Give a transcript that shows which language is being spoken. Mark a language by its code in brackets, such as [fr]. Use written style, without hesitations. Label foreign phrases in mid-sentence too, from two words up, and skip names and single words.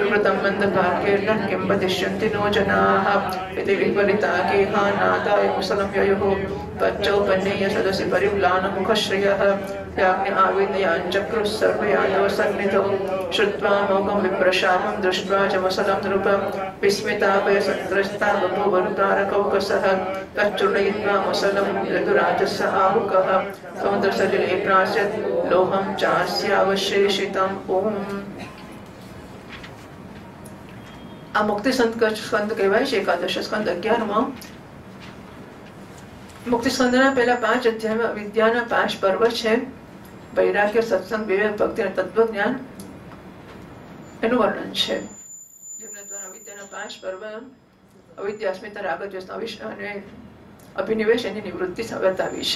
[sa] कृतं मन्दकार्येण किं वदिष्यन्ति नो जनाः इति विपरीता गेहानादाय मुसलं ययुः तच्चौपन्नेय सदसि परिम्लानमुखश्रियः याज्ञ आविनयाञ्चक्रुः सर्वे यादवसन्निधौ श्रुत्वा मोघं विप्रशामं दृष्ट्वा च मुसलं नृपं विस्मिताभयसन्त्रस्ता बभूवरुतारकौकसः तच्चूर्णयित्वा मुसलं यदुराजस्य आहुकः समुद्रसलिले प्रास्यत् लोहं चास्यावशेषितम् ॐ। [gu] આ મુક્તિ સ્કંદ કહેવાય છે એકાદશ સ્કંદ 11માં। મુક્તિ સ્કંદના પહેલા 5 અધ્યાયમાં વિદ્યાના 5 પર્વ છે, વૈરાગ્ય, સત્સંગ, વિવેક, ભક્તિ અને તત્વજ્ઞાન એનું વર્ણન છે, જેમના દ્વારા વિદ્યાના 5 પર્વ અવિદ્યા, અસ્મિતા, રાગ, દ્વેષ અને અભિનિવેશ એની નિવૃત્તિ બતાવી છે।